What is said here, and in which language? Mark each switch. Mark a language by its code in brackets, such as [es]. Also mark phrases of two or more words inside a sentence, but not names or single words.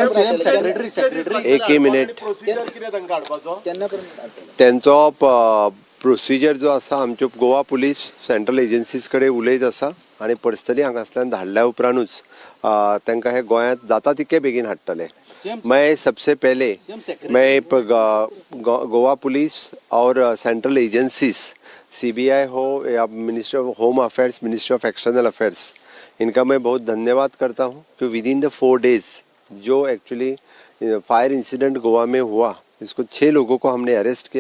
[kok] एक मिनिट त्यांचो प्रोसिजर जो आसा आमच्यो गोवा पुलीस [en] central agencies [kok] कडेन उलयत आसा आणि पर्सनली हांगासल्यान धाडल्या उपरांतूच तांकां हे गोंयांत जाता तितके बेगीन हाडटले। [hi] मैं सबसे पहले मैं गोवा पुलिस और [en] central agencies [hi] CBI हो या मिनिस्ट्री ऑफ होम अफेयर्स, मिनिस्ट्री ऑफ एक्सटर्नल अफेयर्स, इनका मैं बहुत धन्यवाद करता हूँ कि [en] within the 4 days [hi] जो [en] actually fire incident [hi] गोवा में हुआ इसको 6 लोगों को हमने अरेस्ट किया।